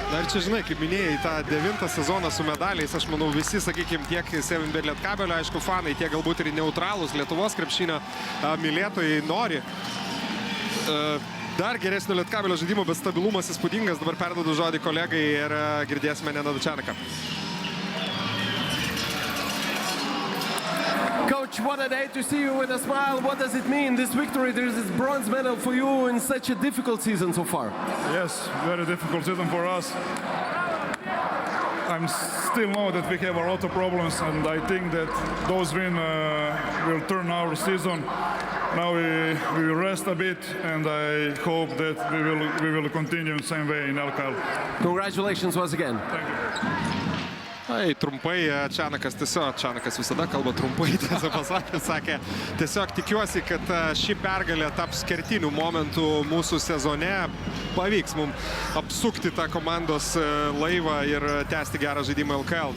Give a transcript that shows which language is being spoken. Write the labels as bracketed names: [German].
[Lithuanian] Dar čia, žinai, kaip minėjai, tą 9 sezoną su medaliais, aš manau, visi, sakykime, tiek 7bet Lietkabelio, aišku, fanai, tiek galbūt ir neutralūs Lietuvos krepšinio mylėtojai nori dar geresnio Lietkabelio žaidimo, bet stabilumas įspūdingas. Dabar perduodu žodį kolegai ir girdėsime Nenadą Čanaką. [English] Coach, what a day to see you with a smile. What does it mean, this victory? There's this bronze medal for you in such a difficult season so far. Yes, very difficult season for us. I still know that we have a lot of problems, and I think that those wins will turn our season. Now we will rest a bit, and I hope that we will continue the same way in LKL. Congratulations once again. [Lithuanian] Tai trumpai Čanakas visada kalba trumpai, tiesą pasakė, sakė, tiesiog tikiuosi, kad ši pergalė taps kertinių momentų mūsų sezone, pavyks mums apsukti tą komandos laivą ir tęsti gerą žaidimą LKL.